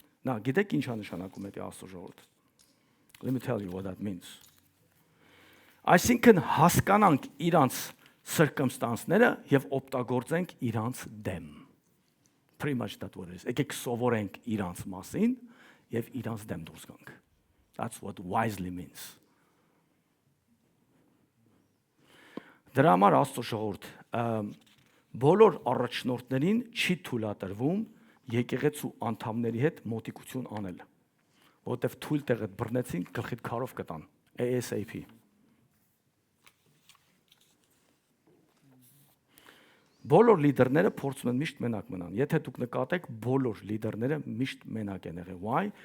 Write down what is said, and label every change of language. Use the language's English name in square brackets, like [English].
[English] Now, [Armenian] գիտեք ինչ է նշանակում այդ Աստծո ժողովուրդ։ [English] Let me tell you what that means. [Armenian] Այսինքն հասկանանք իրանց circumstance-ները եւ օգտագործենք իրանց դեմ. [English] Pretty much that what it is. [Armenian] Եկեք սովորենք իրանց մասին եւ իրանց դեմ դուրս գանք. [English] That's what wisely means. [Armenian] Դրա համար Աստծո ժողովուրդ բոլոր առաջնորդներին չի թույլատրվում եկեղեցու անդամների հետ մոտիկություն անել, որովհետև թույլ տեղը բռնեցին գլխիդ քարով կտան ASAP։ Բոլոր լիդերները փորձում են միշտ մենակ մնան։ Եթե դուք նկատեք, բոլոր լիդերները միշտ մենակ են եղել։ [English] Why?